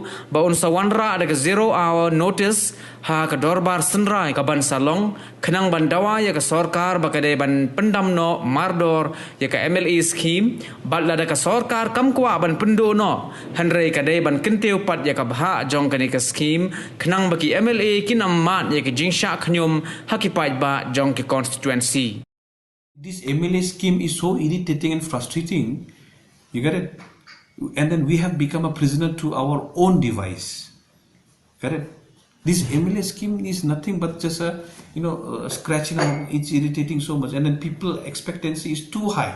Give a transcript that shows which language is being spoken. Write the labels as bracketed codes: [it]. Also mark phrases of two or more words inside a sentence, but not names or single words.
[kha] ba unsa wanra ada ka [en] 0 hour notice [kha] ha ka dorbar senrai ka ban salong khenang ban Dawa ya ka sorkar baka de ban pendam no mardor ya ka [en] MLA scheme [kha] bal ada ka sorkar kam kwa ban Pynduh no hanrei ka de ban kinteu pat ya ka bha jong kani ka scheme khenang baki MLA kinam mat ya ka jingsha khnyum hakipait ba jong ki constituency. [en] This MLA scheme is so irritating and frustrating. You get it? And then we have become a prisoner to our own device. Correct? This MLA scheme is nothing but just a scratching out. It's irritating so much, and then people expectancy is too high.